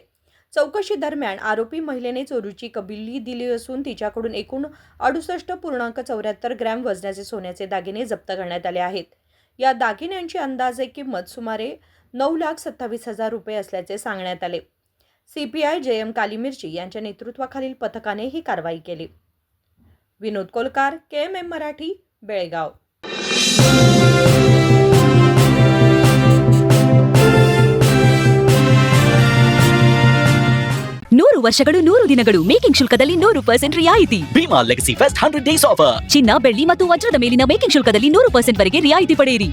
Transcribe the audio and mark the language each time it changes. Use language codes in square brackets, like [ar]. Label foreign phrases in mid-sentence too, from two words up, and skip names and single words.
[mr] चौकशी दरम्यान आरोपी महिलेने चोरीची कबुली दिली असून तिच्याकडून एकूण 68.74 ग्रॅम वजनाचे सोन्याचे दागिने जप्त करण्यात आले आहेत. या दागिन्यांची अंदाजे किंमत सुमारे 9,27,000 रुपये असल्याचे सांगण्यात आले. CPI JM कालीमिर्ची यांच्या नेतृत्वाखालील पथकाने ही कारवाई केली. विनोद कोलकार, KMM मराठी, बेळगाव. [kn] ನೂರು ವರ್ಷಗಳು 100 ದಿನಗಳು ಮೇಕಿಂಗ್ ಶುಲ್ಕದಲ್ಲಿ 100% ರಿಯಾಯಿತಿ. [en] Bhima Legacy Fest 100 Days Offer. [kn] ಚಿನ್ನ, ಬೆಳ್ಳಿ ಮತ್ತು ವಜ್ರದ ಮೇಲಿನ ಮೇಕಿಂಗ್ ಶುಲ್ಕದಲ್ಲಿ 100% ವರೆಗೆ ರಿಯಾಯಿತಿ ಪಡೆಯಿರಿ.